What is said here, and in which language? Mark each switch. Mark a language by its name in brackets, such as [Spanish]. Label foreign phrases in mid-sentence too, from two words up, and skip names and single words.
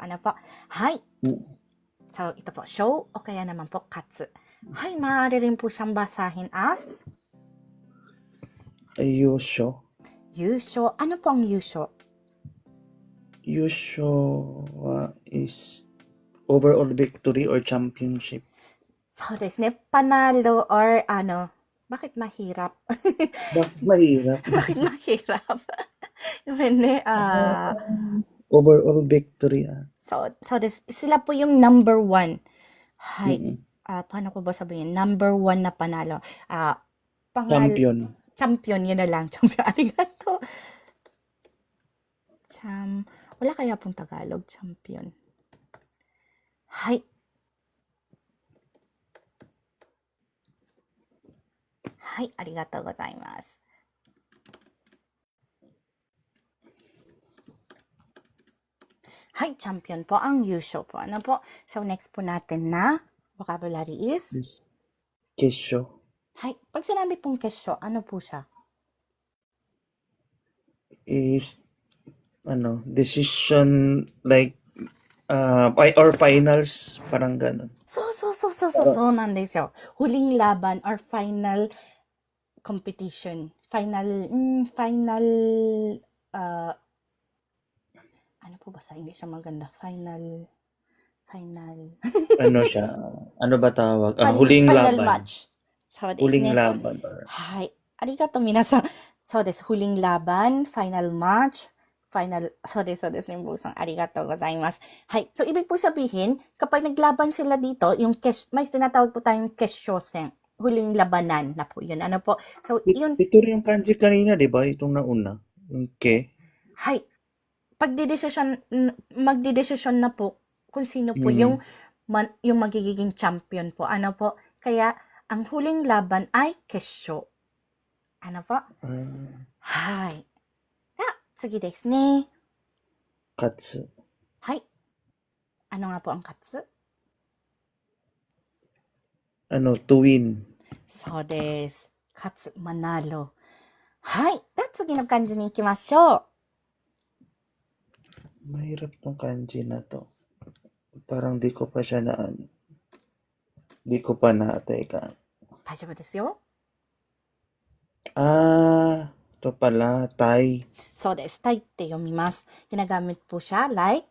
[Filipino] Ano po? Hay. So, ito po, show o kaya naman po katsu. Hay, maaari rin po siyang basahin as Yusho? yusho. Ano po ang yusho? [English] Yusho is overall victory or championship. [Japanese] So, desu ne, [Filipino] panalo or bakit mahirap? Bakit mahirap? Bakit mahirap? Depende, [English] Overall victory. [Filipino] so sila po yung number 1. Hay, paano ko ba sabihin? Number 1 na panalo. Champion. Champion, yun na lang. Champion, arigato. Wala kaya pong Tagalog, champion. Hay. Hay, [Japanese] arigatou gozaimasu. [Filipino] Hay, champion po ang yusho po. Ano po? So, next po natin na vocabulary is Kesho. hay. Pag sinabi pong kesho, ano po siya? [English] Is decision like or finals, [Filipino] parang ganun. [Japanese] So nan desu yo. [Filipino] Huling laban or [English] final competition. [Filipino] Final ano po ba sa English ang maganda? Final Ano siya? Ano ba tawag? Huling final laban. match. So, Huling laban. Hay. [Japanese] Arigato minasan. [Filipino] So, huling laban, [English] final match, [Japanese] so desu [Filipino] yung busang [Japanese] arigatou gozaimasu. [Filipino] Hay. So, ibig po sabihin, kapag naglaban sila dito, may tinatawag po tayong keshosen. Huling labanan na po yun. Ano po? So, yun. Ito rin yung kanji kanina, di ba? Itong nauna. Yung ke. Hay. Magdidesisyon na po kung sino po yung magiging champion po. Ano po? Kaya, ang huling laban ay kesho. Ano po? Hay. Sige [Japanese] desu ne. [Filipino] Katsu. Hay. Ano nga po ang katsu? [English] To win. [Japanese] So desu. [Filipino] Katsu, manalo. Hay. [Japanese] Tsugi no kanji ni ikimashou. [Filipino] Mahirap tong kanji na to. Parang di ko pa siya di ko pa na-teka. [Japanese] Daijoubu desu yo. [Filipino] Ito pala, tai. [Japanese] So desu. Taiって読みます. [Filipino] Ginagamit po siya like?